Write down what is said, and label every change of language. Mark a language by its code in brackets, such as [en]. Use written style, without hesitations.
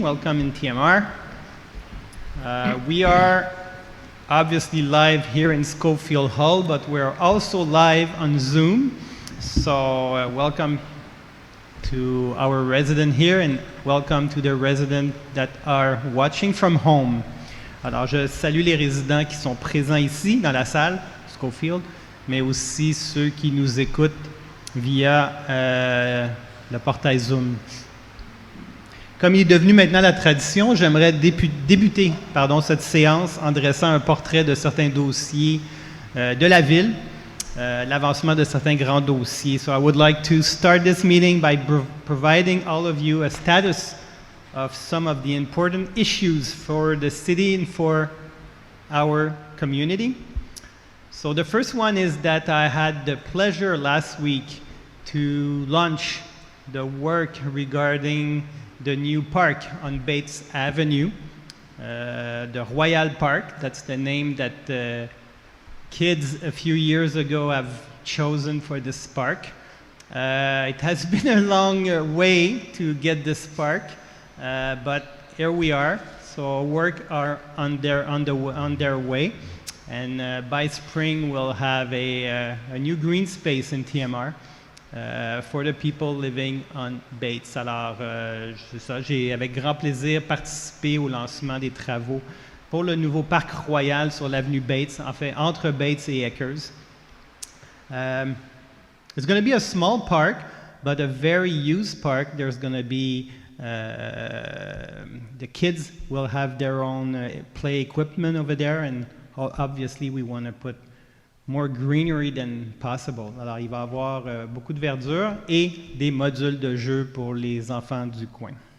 [en] Welcome in TMR. We are obviously live here in Schofield Hall, but we're also live on Zoom. So, welcome to our resident here and welcome to the residents that are watching from home. [fr] Alors, je salue les résidents qui sont présents ici dans la salle, Schofield, mais aussi ceux qui nous écoutent via le portail Zoom. Comme il est devenu maintenant la tradition, j'aimerais débuter cette séance en dressant un portrait de certains dossiers de la ville, l'avancement de certains grands dossiers. [en] So I would like to start this meeting by providing all of you a status of some of the important issues for the city and for our community. So the first one is that I had the pleasure last week to launch the work regarding the new park on Bates Avenue, the Royal Park. That's the name that kids a few years ago have chosen for this park. It has been a long way to get this park. But here we are. So work are on their way, and by spring we'll have a new green space in TMR for the people living on Bates. [fr] Alors, c'est ça, j'ai avec grand plaisir participé au lancement des travaux pour le nouveau parc royal sur l'avenue Bates, en fait entre Bates et Eckers. [en] It's going to be a small park, but a very used park. There's going to be the kids will have their own play equipment over there, and obviously we want to put more greenery than possible. [fr] Alors, il va y avoir beaucoup de verdure et des modules de jeu pour les enfants du coin.